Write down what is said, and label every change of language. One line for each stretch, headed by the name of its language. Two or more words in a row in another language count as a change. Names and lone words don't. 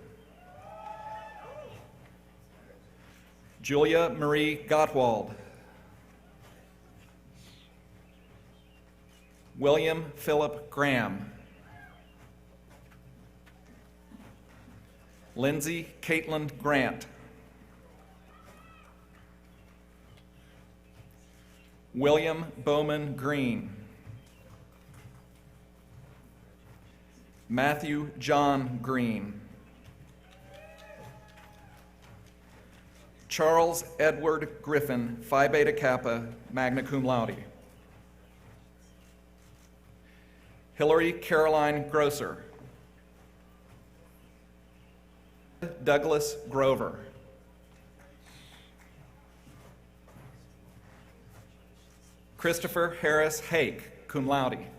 English: Julia Marie Gottwald. William Philip Graham. Lindsay Caitlin Grant. William Bowman Green. Matthew John Green. Charles Edward Griffin, Phi Beta Kappa,
Latin: magna cum laude.
English: Hillary Caroline Grosser. Douglas Grover. Christopher Harris Hake,
Latin: cum laude.